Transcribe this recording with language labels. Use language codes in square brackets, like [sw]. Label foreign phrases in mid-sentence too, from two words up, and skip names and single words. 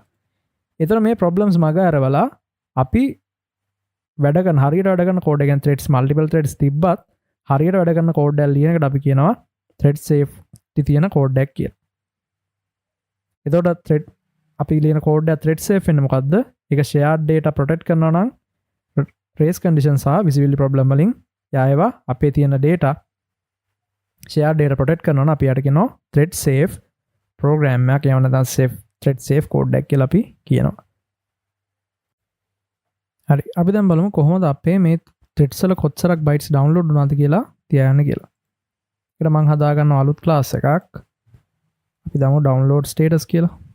[si] ඒතර මේ ප්‍රොබ්ලම්ස් මග ඇරවලා අපි වැඩ කරන හරියට වැඩ කරන කෝඩ් එකෙන් [en] threads multiple threads [si] තිබ්බත් හරියට වැඩ කරන කෝඩ් එකක් ලියන එකට අපි කියනවා [en] thread safety [si] තියෙන කෝඩ් එකක් කියලා. එතකොට thread අපි ලියන කෝඩ් එක [en] thread safe [si] වෙන්නේ මොකද්ද? ඒක [en] shared data protect [si] කරනවා නම් [en] race condition [si] සහ [en] visibility problem [si] වලින් යායවා අපේ තියෙන [en] data shared data protect [si] කරනවා නම් අපි යට කියනවා [en] thread safe program [si] එකක් එහෙම නැත්නම් [en] safe thread safe code [si] එකක් කියලා අපි කියනවා. හරි අපි දැන් බලමු කොහොමද අපේ මේ threads වල කොච්චරක් [en] bytes download [si] වුණාද කියලා තියාගන්න කියලා. ඒකට මම හදා ගන්නවා අලුත් class එකක්. අපි දාමු [en] download status [si] කියලා.